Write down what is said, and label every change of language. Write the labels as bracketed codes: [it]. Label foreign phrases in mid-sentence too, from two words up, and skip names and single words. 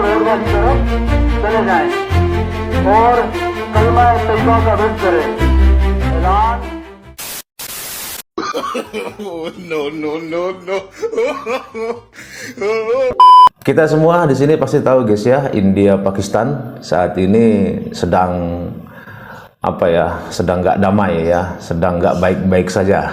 [hi] इंडिया की तरफ चले जाएं और कलमा तैयबा का विरोध करें। ऐलान [id] Kita semua di sini pasti tahu guys ya, India Pakistan saat ini sedang sedang nggak damai ya, sedang nggak baik-baik saja.